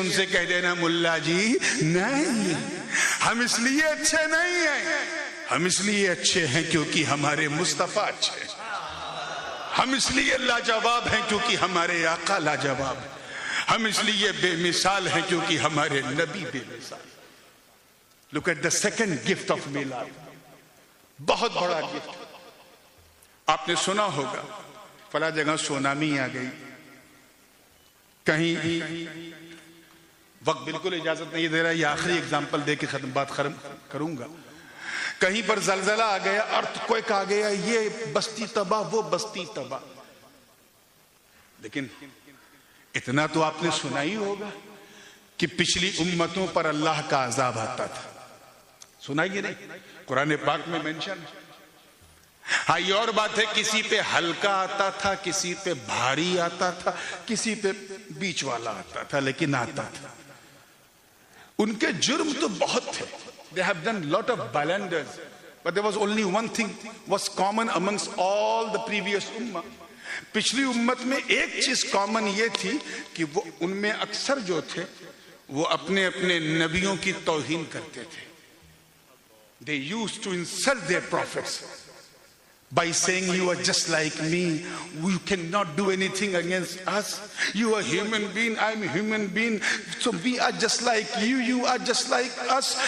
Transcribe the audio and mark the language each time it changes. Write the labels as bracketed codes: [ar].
[ur] ان سے کہہ دینا ملا جی نہیں, ہم اس لیے اچھے نہیں ہیں, ہم اس لیے اچھے ہیں کیونکہ ہمارے مصطفیٰ اچھے ہیں. ہم اس لیے لاجواب ہیں کیونکہ ہمارے آقا لاجواب ہیں. ہم اس لیے بے مثال ہیں کیونکہ ہمارے نبی بے مثال. [en] Look at the second gift of میلاد, [ur] بہت بڑا گفٹ. آپ نے سنا ہوگا فلاں جگہ سونامی آ گئی, کہیں وقت بالکل اجازت نہیں دے رہا, یہ آخری ایگزامپل دے کے بات ختم کروں گا. کہیں پر زلزلہ آ گیا, ارتھکویک آ گیا, یہ بستی تباہ, وہ بستی تباہ. لیکن اتنا تو آپ نے سنا ہی ہوگا کہ پچھلی امتوں پر اللہ کا عذاب آتا تھا. سنا ہی نہیں, قرآن پاک میں مینشن. ہاں یہ اور بات ہے کسی پہ ہلکا آتا تھا, کسی پہ بھاری آتا تھا, کسی پہ بیچ والا آتا تھا, لیکن آتا تھا. ان کے جرم تو بہت تھے. [en] They have done lot of blunders, but there was only one thing was common amongst all the previous ummah. [ur] پچھلی امت میں ایک چیز کامن یہ تھی کہ وہ ان میں اکثر جو تھے وہ اپنے اپنے نبیوں کی توہین کرتے تھے. [en] They used to insult their prophets by saying you are just like me, you cannot do anything against us, you are human being, I am a human being, so we are just like you, you are just like us.